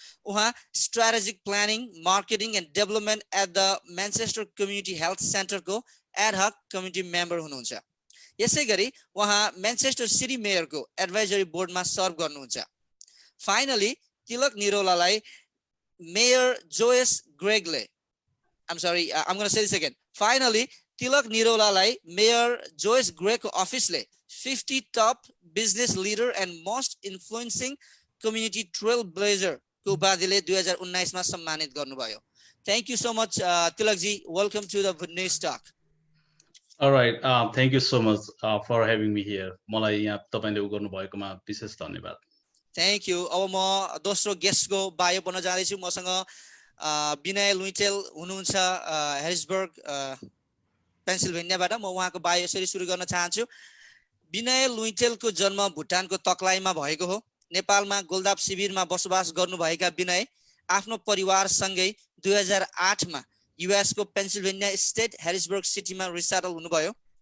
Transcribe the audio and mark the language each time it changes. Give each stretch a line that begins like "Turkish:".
Nepali: उहाँ strategic planning marketing and development at the Manchester community health centre को ad hoc committee member हुनुहुन्छ यसैगरी उहाँ मैनचेस्टर सिटी मेयर को एडभाइजरी बोर्डमा सर्भ गर्नुहुन्छ finally Tilak निरौलालाई mayor Joyce ग्रेगले
English: I'm going to say this again finally
Nepali: Tilak निरौलालाई mayor Joyce Greg को अफिसले
English: 50 top business leader and most influencing
Nepali: community trail blazer को उपाधिले 2019 मा सम्मानित गर्नुभयो.
English: Thank you so much, Tilakji. Welcome to the Bhutanese Talk. All right. Thank you so much for having me here.
Nepali: मलाई यहाँ तपाईले उ गर्नु भएकोमा विशेष धन्यवाद.
English: Thank you.
Nepali: अब म दोस्रो गेस्ट को बायो बन्न जाँदै छु. मसँग विनय लुइटेल हुनुहुन्छ हेरिसबर्ग पेन्सिल्भेनियाबाट. म उहाँको बायो यसरी सुरु गर्न चाहन्छु. विनय लुइटेल को जन्म भुटानको तकलाईमा भएको हो. नेपालमा गोलदाप शिविरमा बसोबास गर्नुभएका विनय आफ्नो परिवारसँगै 2008 मा युएस को पेन्सिल्भेनिया स्टेट हेरिसबर्ग सिटीमा रिसेटल हुनुभयो.